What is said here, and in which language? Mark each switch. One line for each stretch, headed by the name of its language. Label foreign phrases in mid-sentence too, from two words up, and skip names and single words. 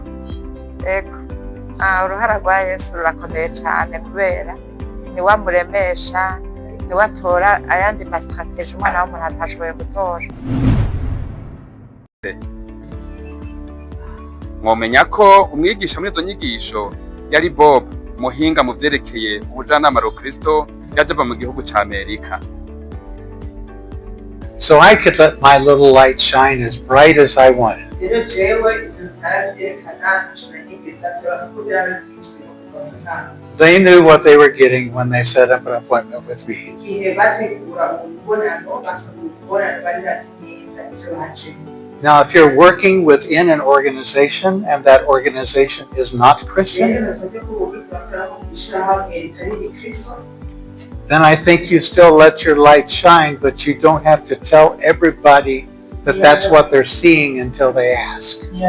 Rundi: Yego uruhara rwa Yesu rurakomeye cyane kubera ni wamuremesha, ni watora ayandi mastrategie umwana w'umuntu atashoboye gutora. Mwomenya ko umwigisha muri izo nyigisho yari Bob, muhinga mu vyerekeye Ubujanama Rukristo, yaje ava mu gihugu ca Amerika.
English: So I could let my little light shine as bright as I wanted. They knew what they were getting when they set up an appointment with me. Now, if you're working within an organization and that organization is not Christian, then I think you still let your light shine, but you don't have to tell everybody that that's what they're seeing until they ask.